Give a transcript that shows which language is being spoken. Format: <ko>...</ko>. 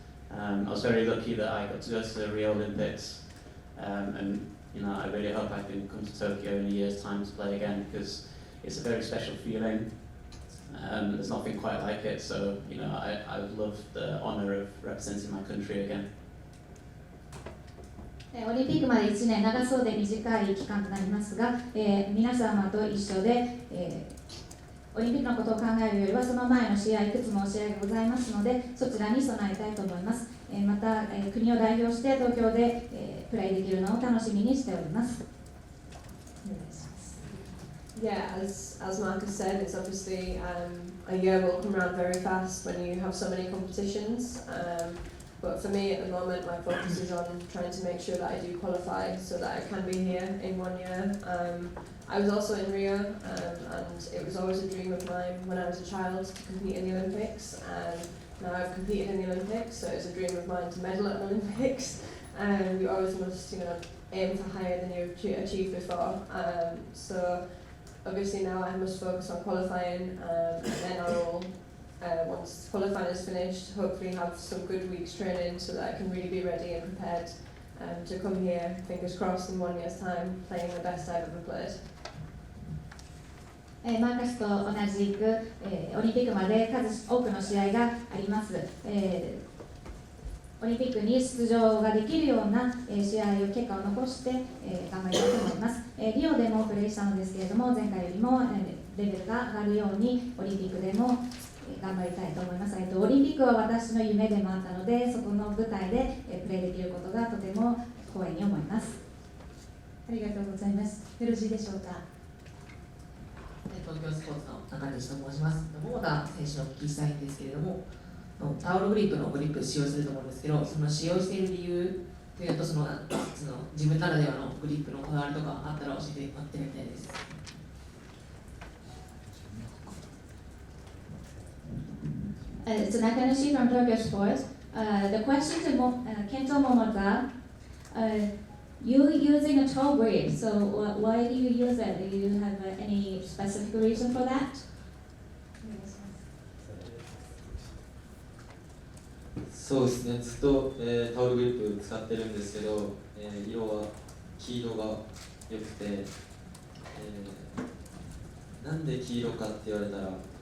<en>I was very lucky that I got to go to the Rio Olympics, and I really hope I can come to Tokyo in a year's time to play again, because it's a very special feeling. There's nothing quite like it, so I would love the honour of representing my country again.</en> <ja>オリンピックまで1年、長そうで短い期間となりますが、皆様と一緒で、オリンピックのことを考えるよりはその前の試合、いくつも試合がございますので、そちらに備えたいと思います。また、国を代表して東京で、プレーできるのを楽しみにしております。お願いします。</ja> <en>Yeah, as Marcus said, it's obviously a year will come around very fast when you have so many competitions. But for me at the moment, my focus is on trying to make sure that I do qualify so that I can be here in 1 year. I was also in Rio, and it was always a dream of mine when I was a child to compete in the Olympics. Now I've competed in the Olympics, so it's a dream of mine to medal at the Olympics. You always must, aim for higher than you've achieved before. So obviously now I must focus on qualifying, and then I will, once qualifying is finished, hopefully have some good weeks training so that I can really be ready and prepared to come here, fingers crossed, in 1 year's time, playing the best I've ever played.</en> <ja>マーカスと同じく、オリンピックまで多くの試合があります、オリンピックに出場ができるような、試合を結果を残して、頑張りたいと思います、リオでもプレーしたのですけれども前回よりも、レベルが上がるようにオリンピックでも、頑張りたいと思います、オリンピックは私の夢でもあったのでそこの舞台で、プレーできることがとても光栄に思います。ありがとうございます。よろしいでしょうか。東京スポーツの中西と申します。桃田選手のお聞きしたいんですけれども、タオルグリップのグリップ使用すると思うんですけど、その使用している理由というと、その自分ならではのグリップのこだわりとかあったら教えてもらってみたいです。</ja> <en>It's Nakanishi from Tokyo Sports. The question to Kento Momota, you using a toe grip, so why do you use it? Do you have any specific reason for that?</en> <ja>そうですね、ずっと、タオルグリップ使ってるんですけど、色は黄色が良くて、なんで黄色かって言われたら特</ja>